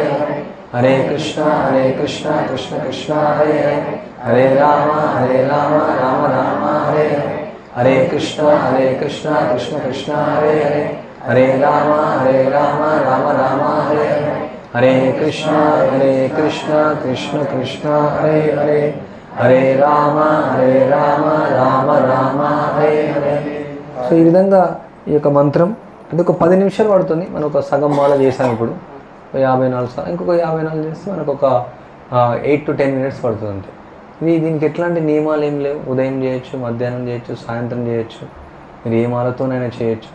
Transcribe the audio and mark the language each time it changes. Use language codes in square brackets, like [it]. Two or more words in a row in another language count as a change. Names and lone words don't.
[sa] హరే హరే కృష్ణ కృష్ణ కృష్ణ హరే హరే హరే రామ రామ రామ హరే హరే హరే కృష్ణ కృష్ణ కృష్ణ హరే హరే హరే రామ రామ రామ హరే హరే హరే కృష్ణ కృష్ణ కృష్ణ హరే హరే హరే రామ రామ రామ హరే హరే. [te] సో ఈ విధంగా ఈ యొక్క మంత్రం అంటే ఒక 10 నిమిషాలు పడుతుంది. మనం ఒక సగం మాల చేసాం ఇప్పుడు 54 సార్లు, ఇంకొక 54 చేస్తే మనకు ఒక [en] 8 to 10 minutes [te] పడుతుంది అంతే. దీనికి ఎట్లాంటి నియమాలు ఏం లేవు. ఉదయం చేయొచ్చు, మధ్యాహ్నం చేయొచ్చు, సాయంత్రం చేయొచ్చు, మీరు ఏ మాలతోనైనా చేయొచ్చు.